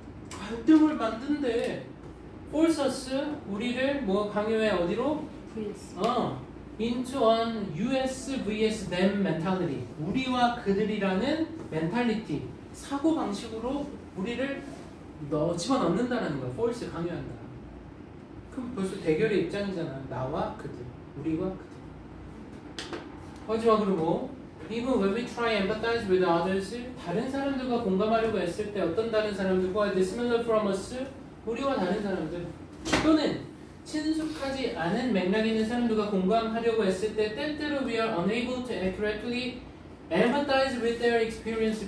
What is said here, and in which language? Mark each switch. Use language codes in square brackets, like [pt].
[ko] 갈등을 만든대. force 우리를 뭐 강요해 어디로? [en] vs. into an US vs them mentality. [ko] 우리와 그들이라는 mentality, 사고 방식으로 우리를 집어넣는다는 거야. force 강요한다. 그럼 벌써 대결의 입장이잖아. 나와 그들, 우리와 그들. 마지막으로 뭐? [en] Even when we try and empathize with others, [ko] 다른 사람들과 공감하려고 했을 때 어떤 다른 사람들과 [en] dissimilar from us, [ko] 우리와 다른 사람들 또는 친숙하지 않은 맥락이 있는 사람들과 공감하려고 했을 때 때때로 [en] we are unable to accurately empathize with their experience.